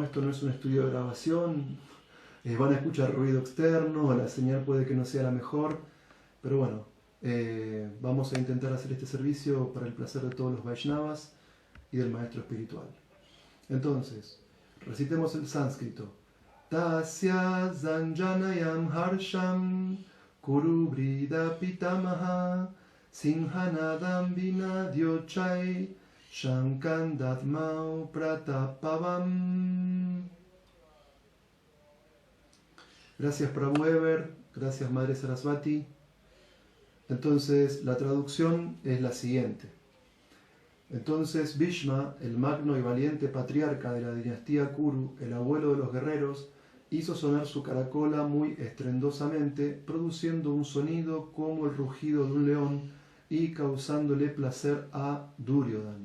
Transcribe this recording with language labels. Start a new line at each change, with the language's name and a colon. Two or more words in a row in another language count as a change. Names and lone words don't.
Spanish: Esto no es un estudio de grabación. Van a escuchar ruido externo, la señal puede que no sea la mejor. Pero bueno, vamos a intentar hacer este servicio para el placer de todos los Vaishnavas y del Maestro Espiritual. Entonces, recitemos el sánscrito.
Sanskrit: Tasya zanjanayam harsham kurubrida pitamaha sinhanadam vinadyochai shankandatmau pratapavam.
Spanish: Gracias, Prabhu Ever. Gracias, Madre Sarasvati. Entonces, la traducción es la siguiente. Entonces Bhishma, el magno y valiente patriarca de la dinastía Kuru, el abuelo de los guerreros, hizo sonar su caracola muy estrendosamente, produciendo un sonido como el rugido de un león y causándole placer a Duryodhana.